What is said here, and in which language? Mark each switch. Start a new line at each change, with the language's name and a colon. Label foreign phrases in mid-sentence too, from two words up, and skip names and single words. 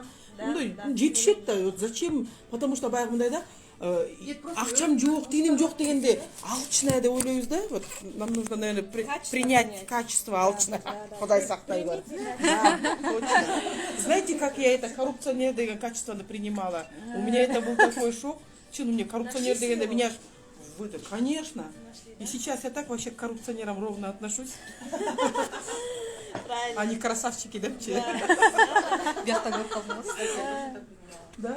Kyrgyz: Мындай жетишет да.
Russian: Вот зачем? Потому что
Kyrgyz: баягы мындай да. Акчам жок, тыйыным жок дегенде алчная деп ойлойбуз да.
Russian: Вот нам нужно, наверное, принять качество алчное.
Kyrgyz: Кудай сактай бар.
Russian: Знаете, как я это
Kyrgyz: коррупционер деген
Russian: качественно принимала? У меня это был такой шок. Что, ну мне
Kyrgyz: коррупционер дегенде
Russian: меня выдали. Конечно. И сейчас я так вообще к коррупционерам ровно отношусь. Правильно. Они красавчики, да? Да?